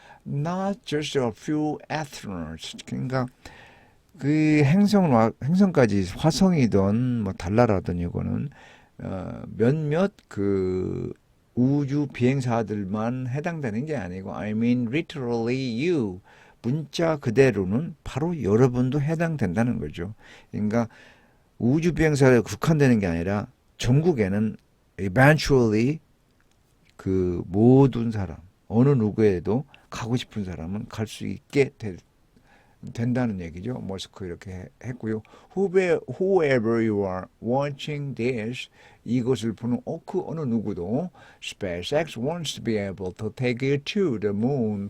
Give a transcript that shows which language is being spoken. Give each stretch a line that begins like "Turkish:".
English: Not just a few astronauts.
Korean: 그러니까 그 행성까지 화성이든 뭐 달나라든 이거는 몇몇 그 우주 비행사들만 해당되는 게 아니고
English: I mean literally you
Korean: 문자 그대로는 바로 여러분도 해당된다는 거죠. 그러니까 우주 비행사에 국한되는 게 아니라 전국에는 eventually 그 모든 사람 어느 누구에도 가고 싶은 사람은 갈 수 있게 된다는 얘기죠. 머스크 이렇게 했고요.
English: Whoever you are watching this,
Korean: 이것을 보는 그 어느 누구도
English: SpaceX wants to be able to take you to the moon.